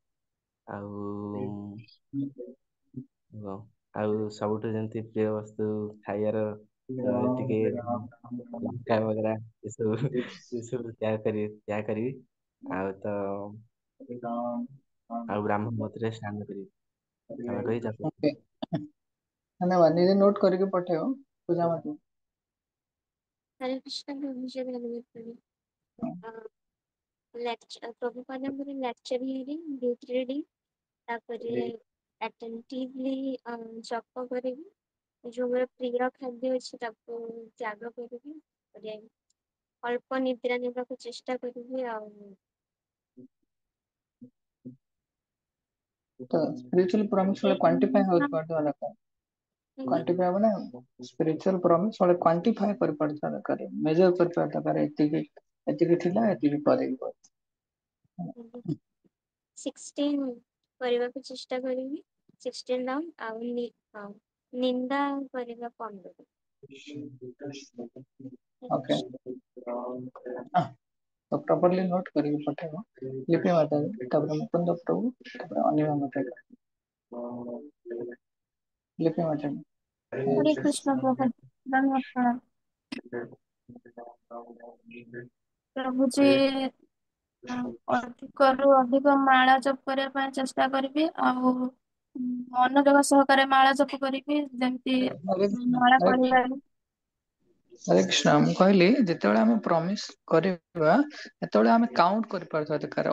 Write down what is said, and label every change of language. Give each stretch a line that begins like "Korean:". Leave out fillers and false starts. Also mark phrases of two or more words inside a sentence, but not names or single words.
Odia: ଆଉ ହଁ, ଆଉ ସବୁଠୁ ଯେମିତି ପ୍ରିୟ ବସ୍ତୁ ଖାଇବାର, ତ ଟିକେ ଲଙ୍କା ବଗେରା ଏସବୁ ତ୍ୟାଗ କରିବି। ଆଉ ତ ଆଉ ବ୍ରାହ୍ମଣ ମତରେ ସ୍ନାନ କରିବି। ସ୍ନାନ କରି ଜପ
Hindi: ओके, धन्यवाद।
Odia: ନିଜେ ନୋଟ କରିକି ପଠେଇବ ପୂଜା ମାତା।
Hindi: हरे कृष्ण प्रभु जी धन्यवाद प्रभु।
Odia: प्रभुपादଙ୍କର
English: lecture hearing, book reading,
Odia: ତାପରେ ଆଟେଣ୍ଟିଭଲି ଜପ କରିବି। ଯୋଉ ମୋର ପ୍ରିୟ ଖାଦ୍ୟ ଅଛି ତାକୁ ତ୍ୟାଗ କରିବି। ଅଳ୍ପ ନିଦ୍ରା ନେବାକୁ ଚେଷ୍ଟା କରିବି। ଆଉ ତ
English: spiritual promise
Odia: ବେଳେ କ୍ୱାଣ୍ଟିଫାଇ ହେଉଥିବା ଦରକାର। କ୍ୱାଣ୍ଟିଫାଇ ହବ ନା,
English: spiritual promise
Odia: ବେଳେ କ୍ୱାଣ୍ଟିଫାଇ କରିପାରୁଥିବା ଦରକାର, ମେଜର କରିପାରୁଥିବା ଦରକାର, ଏତିକି ଏତିକି ଥିଲା, ଏତିକି କରିବି। 16 କରିବାକୁ ଚେଷ୍ଟା କରିବି। 16 ଡାଉନ୍। ଆଉ ନିନ୍ଦା କରିବା କମ୍ କରିବି।
Hindi: ओके, तो प्रॉपर्ली नोट करके पठेगा। लिपि माता जी, तापर मुकुंद प्रभु, तापर अनिमा माता जी। लिपि माता जी। हरे कृष्ण प्रभु धन्यवाद प्रणाम।
Odia: ପ୍ରଭୁଜୀ ଅଧିକରୁ ଅଧିକ ମାଳା ଜପ କରିବା ପାଇଁ ଚେଷ୍ଟା କରିବି, ଆଉ ମନୋଯୋଗ ସହକାରେ ମାଳା ଜପ କରିବି, ଯେମିତି ହରେ କୃଷ୍ଣ ମାଳା ହରେ କୃଷ୍ଣ କରିବାରେ। ହରେ କୃଷ୍ଣ। ମୁଁ କହିଲି ଯେତେବେଳେ ଆମେ ପ୍ରମିସ କରିବା ସେତେବେଳେ ଆମେ କାଉଣ୍ଟ କରିପାରୁଥିବା ଦରକାର।